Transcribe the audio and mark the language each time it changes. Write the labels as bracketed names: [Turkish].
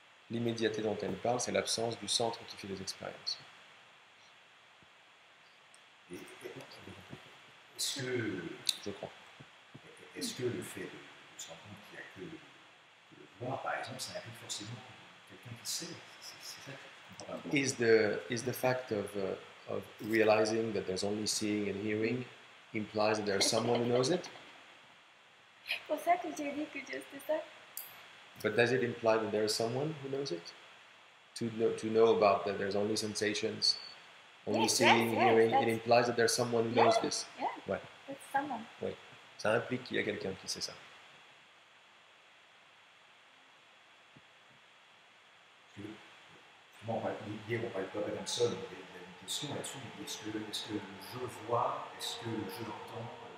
[French] L'immédiateté dont elle parle, c'est l'absence du centre qui fait les expériences. Est-ce que, je crois, est-ce que le fait de se rendre compte qu'il n'y a que le voir, par exemple, ça implique forcément quelqu'un qui sait? C'est ça que je comprends pas. [English] Is the fact of realizing that there's only seeing and hearing implies that there's someone who knows it? [French] C'est pour ça que j'ai dit que juste ça. [English] But does it imply that there is someone who knows it? To know about that there's only sensations, only seeing, hearing, it implies that there's someone who knows this. Yeah, [French] Ouais. [English] that's someone. [French] Oui. Ça implique qu'il y a quelqu'un qui sait ça. Justement, hier on parlait de Bob Adamson, il y a une question là-dessus, est-ce que le je vois, est-ce que le je entend